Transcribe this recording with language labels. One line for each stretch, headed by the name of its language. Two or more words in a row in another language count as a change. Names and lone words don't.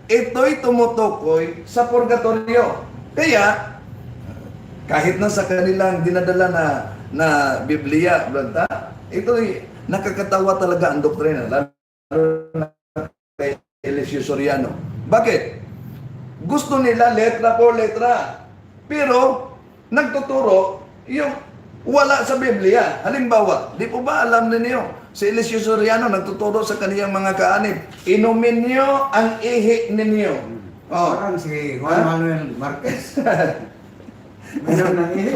Filipino: Ito'y tumutukoy sa purgatorio. Kaya, kahit na sa kanilang dinadala na Biblia, brada, ito'y nakakatawa talaga ang doktrina, lalo na kay Eliseo Soriano. Bakit? Gusto nila
Spanish: letra por letra,
Filipino: pero nagtuturo yung wala sa Biblia. Halimbawa, di po ba alam ninyo, si Eliseo Soriano nagtuturo sa kaniyang mga kaanib, inumin niyo ang ihi ninyo. Parang si Juan Manuel Marquez. Meron ng ihi.